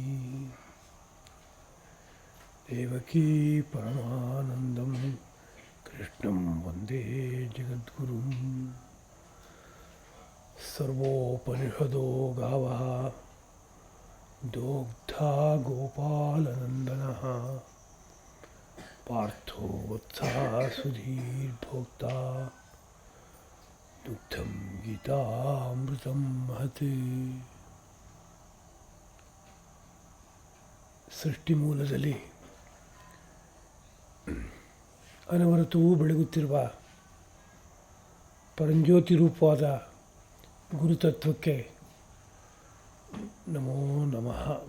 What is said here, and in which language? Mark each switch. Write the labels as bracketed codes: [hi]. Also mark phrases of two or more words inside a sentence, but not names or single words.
[sa] देवकी परमानन्दं कृष्णं वन्दे जगद्गुरुं सर्वोपनिषदो गावः दोग्धा गोपालनन्दनः पार्थो वत्सः सुधीर्भोक्ता दुग्धं गीतामृतं महत्. [kn] ಸೃಷ್ಟಿ ಮೂಲದಲ್ಲಿ ಅನವರತವೂ ಬೆಳಗುತ್ತಿರುವ ಪರಂಜ್ಯೋತಿ ರೂಪವಾದ ಗುರುತತ್ವಕ್ಕೆ [sa] ನಮೋ ನಮಃ.